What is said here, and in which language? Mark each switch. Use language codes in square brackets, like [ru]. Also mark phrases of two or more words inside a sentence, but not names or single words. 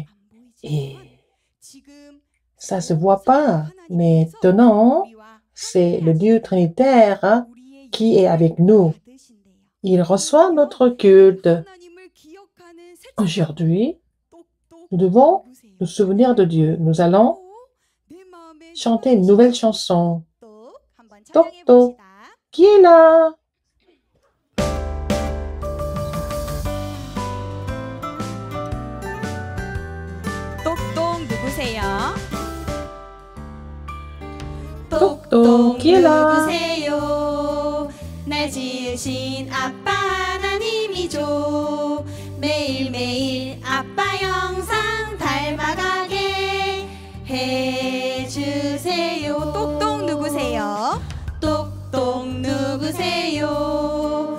[fr] Et ça se voit pas, mais maintenant, c'est le Dieu Trinitaire qui est avec nous. Il reçoit notre culte. Aujourd'hui, nous devons nous souvenir de Dieu. Nous allons chanter une nouvelle chanson. Toc toc, qui est là? [ko] 똑똑 누구세요? 똑똑, [fr] qui est là? [ko] 누구세요? 날 지으신 아빠 하나님이죠. 매일매일 아빠 영상 닮아가게 해주세요. 똑똑 누구세요? 똑똑 누구세요?